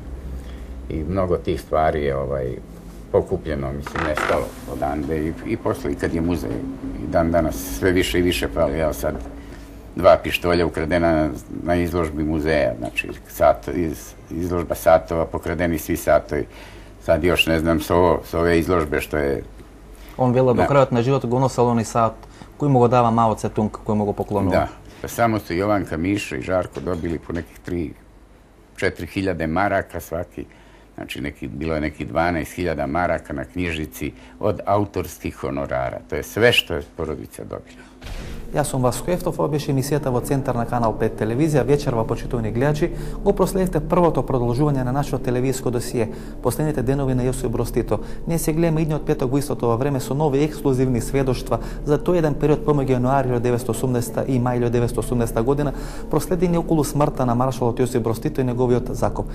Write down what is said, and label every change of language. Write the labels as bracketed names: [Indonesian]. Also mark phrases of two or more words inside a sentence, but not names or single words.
[Serbian] I mnogo tih stvari je pokupljeno, mislim, nestalo odande i posle, kad je muzej i dan danas sve više i više fali. Evo sad 2 pištolja ukradena na izložbi muzeja, znači izložba satova, pokradeni svi satovi. Sad još ne znam s ove izložbe što je... [Macedonian] On vela do kraјот на животот го носел оној сат кој му го дава Мао Цетунг, кој му го поклонува. [Serbian] Da, pa samo su Jovanka, Mišo i Žarko dobili po nekih 3-4 hiljade maraka svaki Znači, bilo je neki 12.000 maraka na knjižici od autorskih honorara. To je sve što je porodica dobila. [Macedonian] Јас сум Васко Ефтов, ова беше емисијата во Центар на Канал 5 телевизија. Вечерва, почитувани гледачи, го проследите првото продолжување на нашето телевизиско досие, последните денови на Јосип Брз Тито. Ние се гледаме идниот петок во истото време со нови ексклузивни сведоштва за тој еден период помеѓу јануари 1980 и мај 1980 година, проследени околу смртта на маршалот Јосип Брз Тито и неговиот закоп.